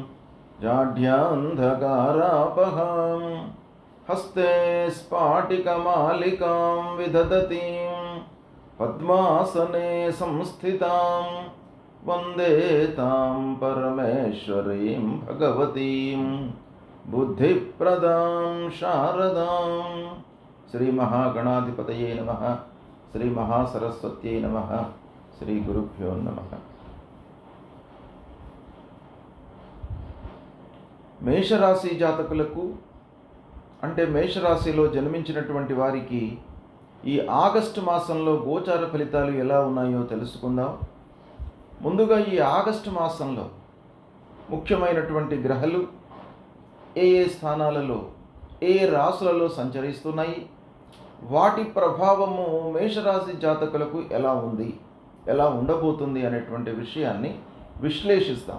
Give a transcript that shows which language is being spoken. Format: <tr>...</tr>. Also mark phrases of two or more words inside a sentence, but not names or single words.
<sa>जाढ्यान्धकारापहां हस्ते स्फाटिकमालिकां विदधतीं पद्मासने संस्थितां वन्दे तां परमेश्वरीं भगवतीं बुद्धिप्रदां शारदां। श्री महागणाधिपतये नमः। श्री महासरस्वत्यै नमः। श्री गुरुभ्यो नमः।</sa> <te>మేషరాశి జాతకులకు అంటే మేషరాశిలో జన్మించినటువంటి వారికి ఈ ఆగస్టు మాసంలో గోచార ఫలితాలు ఎలా ఉన్నాయో తెలుసుకుందాం. ముందుగా ఈ ఆగస్టు మాసంలో ముఖ్యమైనటువంటి గ్రహాలు ఏ ఏ స్థానాలలో ఏ రాశులలో సంచరిస్తున్నాయి, వాటి ప్రభావము మేషరాశి జాతకులకు ఎలా ఉంది, ఎలా ఉండబోతుంది అనేటువంటి విషయాన్ని విశ్లేషిస్తాం.</te>